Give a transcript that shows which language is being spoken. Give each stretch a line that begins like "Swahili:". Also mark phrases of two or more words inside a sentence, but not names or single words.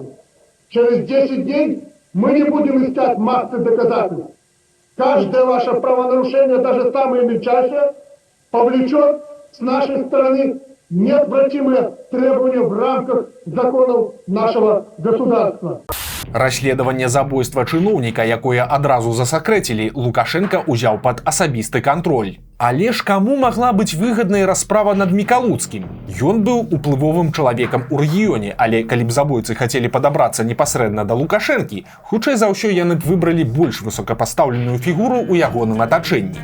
Russian: Через 10 дней мы не будем искать массы доказательств. Каждое ваше правонарушение, даже самое мельчайшее, повлечет с нашей стороны неотвратимые требования в рамках законов нашего государства.
Belarusian: Расследаванне забойства чыноўніка, якое адразу засакрэцілі, Лукашенко ўзяў пад асабісты кантроль. Але ж каму магла быць выгаднай расправа над Мікалуцкім? Ён быў уплывовым чалавекам у рэгіёне, але калі б забойцы хацелі падабрацца непасрэдна да Лукашэнкі, хутчэй за ўсё яны б выбралі больш высокапастаўленую фігуру ў ягоным атачэнні.